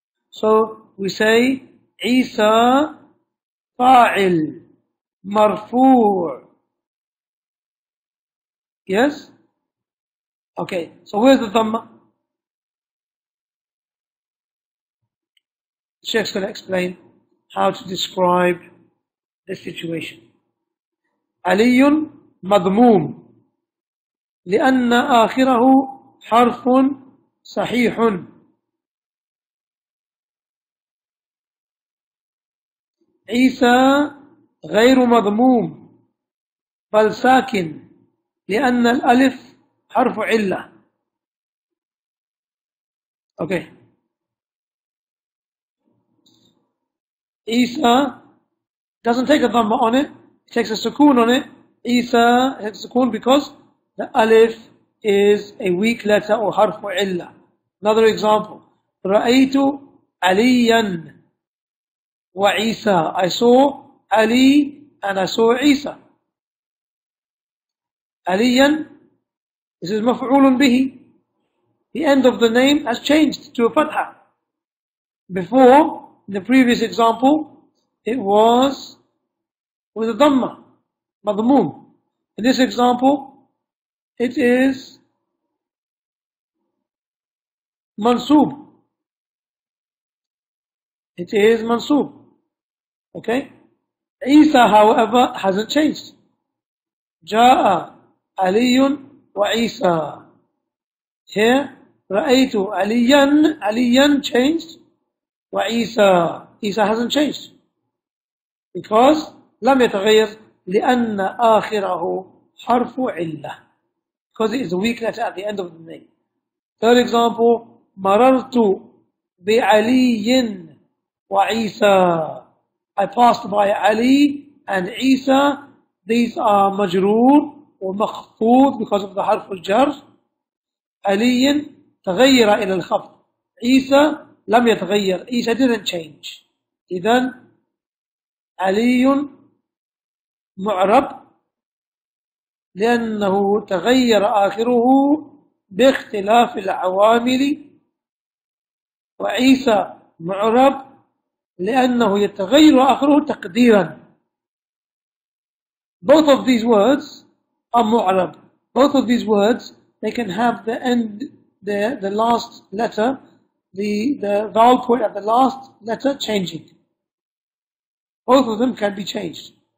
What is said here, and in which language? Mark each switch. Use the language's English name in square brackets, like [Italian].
[English] So we say, Isa fa'il, marfu'. Yes? Okay, so where's the dhamma? The Shaykh's going to explain how to describe this situation. [Arabic] علي مضموم لأن آخره حرف صحيح. عيسى غير مضموم بل ساكن لأن الألف حرف علة. [English] Okay. Isa doesn't take a dhamma on it, it takes a sukoon on it. Isa takes a sukoon because the alif is a weak letter or harfu illa. Another example. [Arabic] رأيت عليا وعيسى. [English] I saw Ali and I saw Isa. [Arabic] عليا, [English] this is [Arabic] مفعول به. [English] The end of the name has changed to a فتحة. Before, in the previous example, it was with a dhamma, madhmoom. In this example, it is mansoob. It is mansoob. Okay? Isa, however, hasn't changed. [Arabic] Ja'a Aliyun wa Isa. [English] Here, Ra'aytu Aliyan, Aliyan changed. Wa Isa, Isa hasn't changed. Because [Arabic] لم يتغير لأن آخره حرف علة. [English] Because it is a weak letter at the end of the name. Third example, [Arabic] مررت بعلي وعيسى. [English] I passed by Ali and Isa. These are مجرور or مخفوض because of the حرف الجر. [Arabic] علي تغير إلى الخفض. عيسى لم يتغير. [English] Isa didn't change. [Arabic] إذن علي معرب لأنه تغير آخره باختلاف العوامل. وعيسى معرب لأنه يتغير آخره تقديرا. [English] Both of these words are mu'rab. Both of these words, they can have the end, the last letter, the vowel point at the last letter changing. Both of them can be changed.